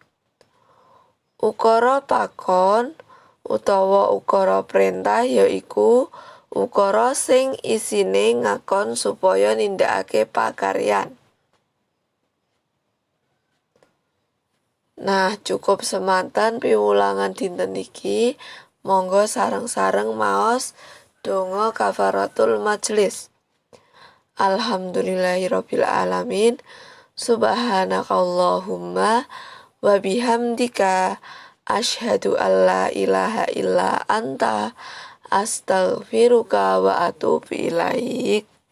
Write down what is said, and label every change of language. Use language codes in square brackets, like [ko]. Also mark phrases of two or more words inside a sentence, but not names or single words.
[jv] Ukara pakon utawa ukara perintah yaiku ukara sing isine ngakon supaya nindakake pakaryan. Nah, cukup semanten piwulangan dinten iki. Monggo sareng-sareng maos donga [ar] كفارة المجلس. الحمد لله رب العالمين. سبحانك اللهم وبحمدك أشهد أن لا إله إلا أنت أستغفرك وأتوب إليك.